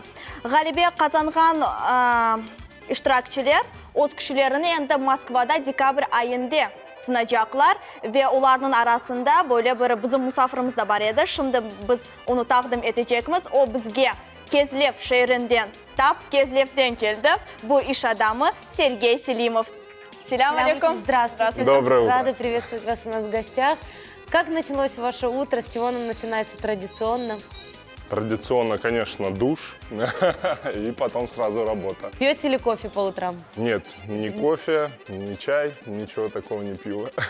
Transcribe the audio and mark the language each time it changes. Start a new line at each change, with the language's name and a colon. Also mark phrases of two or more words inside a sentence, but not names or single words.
Crimean Tatar: Galibe kazangan iştirakçılar öz kişilerini endi Moskvada dekabr ayında sınayacaklar ve onların arasında böyle bir bizim musafirimiz da var edi. Şimdi biz onu takdim edeceğimiz. O bizge Kezlev şehrinden, Kezlev'den geldi. Bu iş adamı Sergey Selimov.
Arabic: سلام عليكم.
Russian: Здравствуйте. Доброе утро. Рада приветствовать вас у нас в гостях. Как началось ваше утро? С чего оно начинается традиционно? Традиционно, конечно, душ, и потом сразу работа. Пьете ли кофе по утрам? Нет, ни кофе, ни чай, ничего такого не пью.